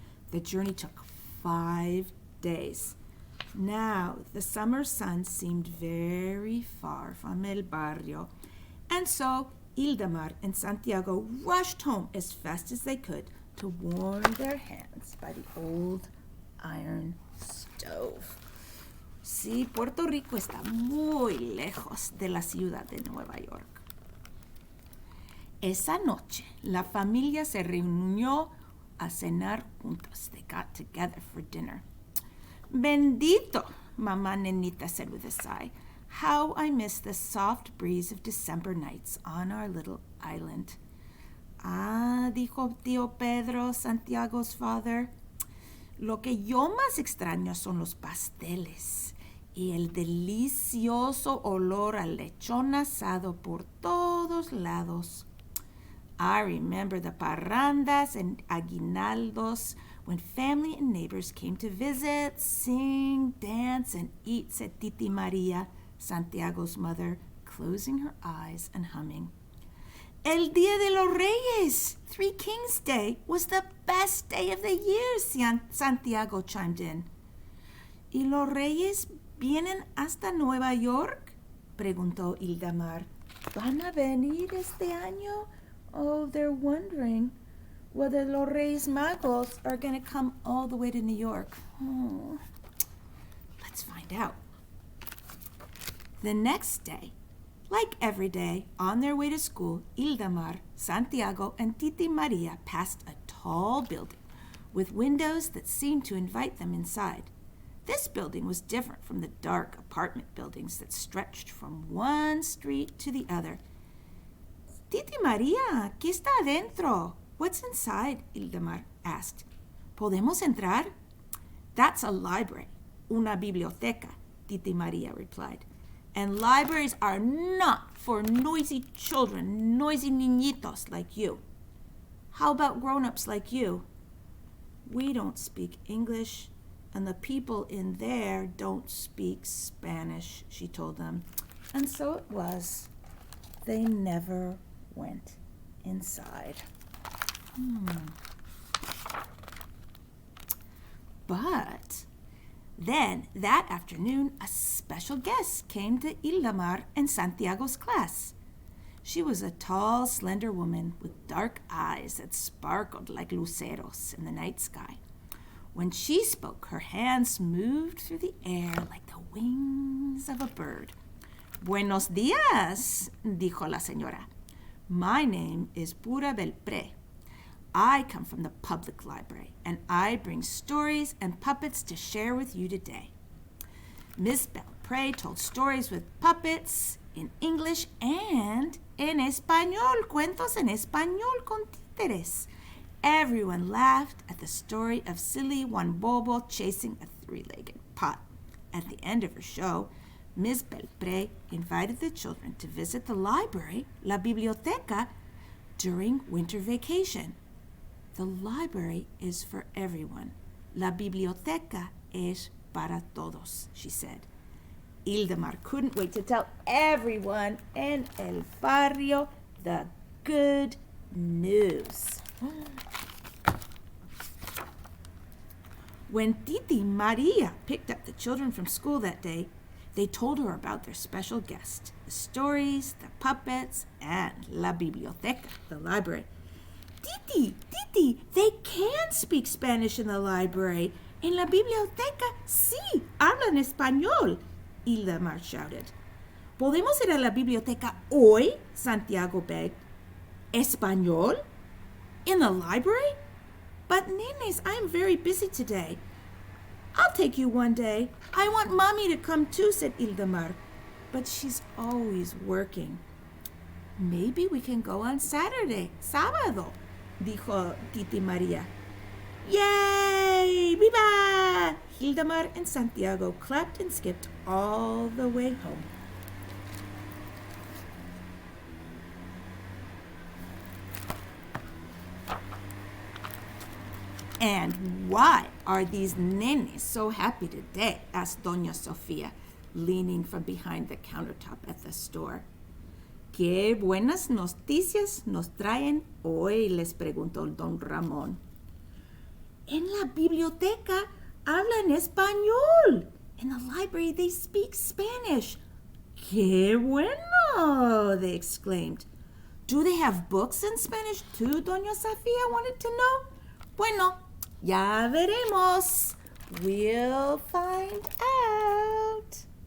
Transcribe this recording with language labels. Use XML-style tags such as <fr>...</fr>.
<en>The journey took 5 days. Now, the summer sun seemed very far from El Barrio, and so Ildamar and Santiago rushed home as fast as they could to warm their hands by the old iron stove.</en> <es>Sí, Puerto Rico está muy lejos de la ciudad de Nueva York. Esa noche, la familia se reunió a cenar juntos.</es> <en>They got together for dinner. Bendito, Mamá Nenita said with a sigh. How I miss the soft breeze of December nights on our little island.</en> <es>Ah, dijo tío Pedro,</es> <en>Santiago's father.</en> <es>Lo que yo más extraño son los pasteles y el delicioso olor a lechón asado por todos lados.</es> <en>I remember the parrandas and aguinaldos when family and neighbors came to visit, sing, dance, and eat, said Titi Maria, Santiago's mother, closing her eyes and humming. El Día de los Reyes, Three Kings Day, was the best day of the year, Santiago chimed in.</en> <es>¿Y los Reyes vienen hasta Nueva York? Preguntó Ildamar. ¿Van a venir este año?</es> <en>Oh, they're wondering whether los Reyes Magos are going to come all the way to New York. Oh, let's find out. The next day, like every day, on their way to school, Ildamar, Santiago, and Titi Maria passed a tall building with windows that seemed to invite them inside. This building was different from the dark apartment buildings that stretched from one street to the other.</en> <es>Titi Maria, ¿qué está adentro?</es> <en>What's inside? Ildamar asked.</en> <es>¿Podemos entrar?</es> <en>That's a library,</en> <es>una biblioteca,</es> <en>Titi Maria replied. And libraries are not for noisy children, noisy niñitos like you. How about grown-ups like you? We don't speak English, and the people in there don't speak Spanish, she told them. And so it was. They never went inside. But then, that afternoon, a special guest came to Ildamar and Santiago's class. She was a tall, slender woman with dark eyes that sparkled like luceros in the night sky. When she spoke, her hands moved through the air like the wings of a bird.</en> <es>Buenos días, dijo la señora.</es> <en>My name is Pura Belpré. I come from the public library, and I bring stories and puppets to share with you today. Miss Belpré told stories with puppets in English and</en> <es>en español, cuentos en español con títeres.</es> <en>Everyone laughed at the story of silly Juan Bobo chasing a three-legged pot. At the end of her show, Miss Belpré invited the children to visit the library,</en> <es>la biblioteca,</es> <en>during winter vacation. The library is for everyone.</en> <es>La biblioteca es para todos,</es> <en>she said. Ildemar couldn't wait to tell everyone in el barrio the good news. When Titi Maria picked up the children from school that day, they told her about their special guest, the stories, the puppets, and</en> <es>la biblioteca,</es> <en>the library. Titi, they can speak Spanish in the library.</en> <es>En la biblioteca, sí, hablan español,</es> <en>Ildemar shouted.</en> <es>¿Podemos ir a la biblioteca hoy?</es> <en>Santiago begged. ¿Español? In the library? But nenes, I'm very busy today. I'll take you one day. I want Mommy to come too, said Ildemar. But she's always working. Maybe we can go on Saturday,</en> <es>sábado, dijo</es> <en>Titi Maria. Yay! Viva! Ildemar and Santiago clapped and skipped all the way home. And why are these nenes so happy today? Asked Doña Sofía, leaning from behind the countertop at the store.</en> <es>¿Qué buenas noticias nos traen hoy? Les preguntó Don Ramón. En la biblioteca hablan español.</es> <en>In the library they speak Spanish.</en> <es>¡Qué bueno!</es> <en>They exclaimed. Do they have books in Spanish too? Doña Sofía wanted to know.</en> <es>Bueno, ya veremos.</es> <en>We'll find out.</en>